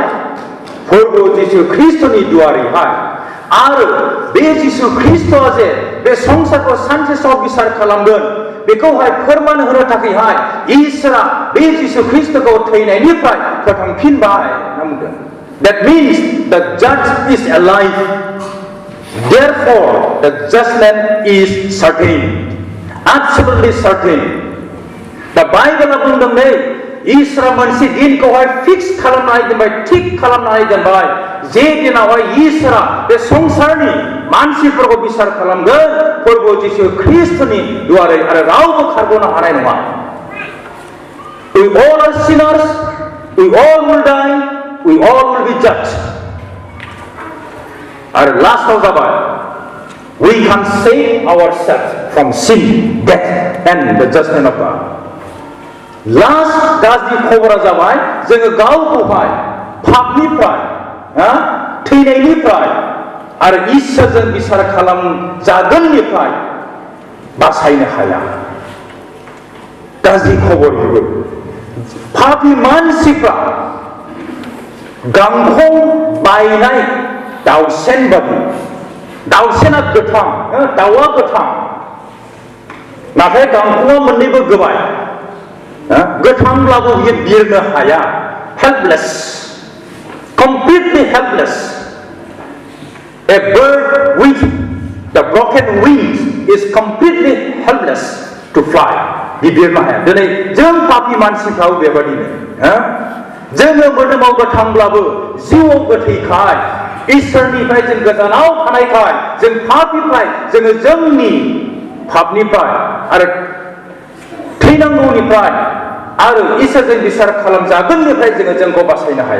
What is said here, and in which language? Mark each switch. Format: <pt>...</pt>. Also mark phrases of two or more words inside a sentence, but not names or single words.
<brx>प्रभु जिसु ख्रीष्टनि दुवारिहाय। आरो बे जिसु ख्रीष्टआ जे बे संसारखौ सानसे समाव बिसार खालामगोन, बेखौहाय फोरमान होनो थाखायहाय इसोरा बे जिसु ख्रीष्टखौ थैनायनिफ्राय फोथांफिनबाय होनना बुंदों।</brx> <en>That means the judge is alive. Therefore, the judgment is certain, absolutely certain.</en> <brx>The Bible बुंदों नै, इसोरा मोनसे दिनखौहाय फिक्स खालामनानै दोनबाय, थिक खालामनानै दोनबाय, जे दिनावहाय इसोरा बे संसारनि मानसिफोरखौ बिसार खालामगोन प्रभु जिसु ख्रीष्टनि दुआरै, आरो रावबो खारग'नो हानाय नङा।</brx> <en>We all are sinners, we all will die, we all will be judged.</en> <brx>आरो लास्टआव जाबाय,</brx> <en>we can save ourselves from sin, death and the judgment of God.</en> <brx>लास्ट गाज्रि खबरा जाबाय, जोङो गावखौहाय पापनिफ्राय, थैनायनिफ्राय आरो इसोरजों बिसार खालामजागोननिफ्राय बासायनो हाया। गाज्रि खबर बेबो। पापी मानसिफ्रा गांखं बायनाय दाउसेन बादि, दाउसेना गोथां, दाउआ गोथां, नाथाय गांखंआ मोननैबो गोबाय, गोथांब्लाबो बियो बिरनो हाया।</brx> <en>हेल्पलेस, completely helpless. A bird with the broken wings is completely helpless to fly.</en> <brx>बिरनो हाया। दिनै जों पापी मानसिफ्राबो बेबादिनो, जोङो मोदोमाव गोथांब्लाबो जिउआव गोथैखाय, इसोरनिफ्राय जों गोजानाव थानायखाय, जों पापनिफ्राय जोङो जोंनि पापनिफ्राय आरो थैनांगौनिफ्राय आरो इसोरजों बिसार खालामजागोननिफ्राय जोंखौ बासायनो हाया।</brx>